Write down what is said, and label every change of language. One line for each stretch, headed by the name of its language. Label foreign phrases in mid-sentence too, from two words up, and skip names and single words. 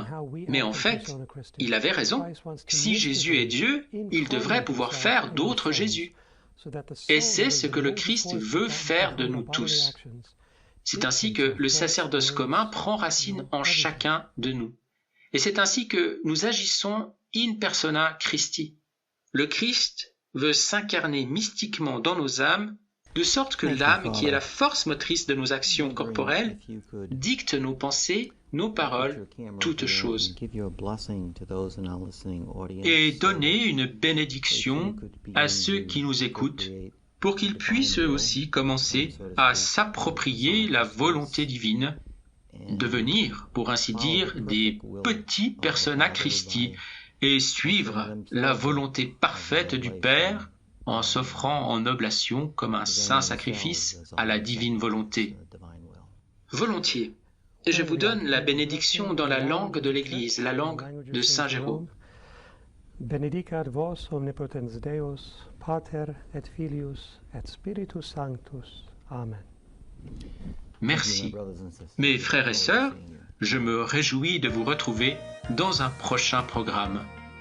French: Mais en fait, il avait raison. Si Jésus est Dieu, il devrait pouvoir faire d'autres Jésus. Et c'est ce que le Christ veut faire de nous tous. C'est ainsi que le sacerdoce commun prend racine en chacun de nous. Et c'est ainsi que nous agissons
Latin: in persona Christi.
French: Le Christ veut s'incarner mystiquement dans nos âmes, de sorte que l'âme, qui est la force motrice de nos actions corporelles, dicte nos pensées, nos paroles, toutes choses. Et donner une bénédiction à ceux qui nous écoutent, pour qu'ils puissent eux aussi commencer à s'approprier la volonté divine, devenir, pour ainsi dire, des petits
Latin: persona Christi
French: et suivre la volonté parfaite du Père en s'offrant en oblation comme un saint sacrifice à la divine volonté. Volontiers. Et je vous donne la bénédiction dans la langue de l'Église, la langue de Saint Jérôme.
Latin: Benedicat vos omnipotens Deus, Pater et Filius et Spiritus Sanctus.
French: Amen. Merci. Mes frères et sœurs, je me réjouis de vous retrouver dans un prochain programme.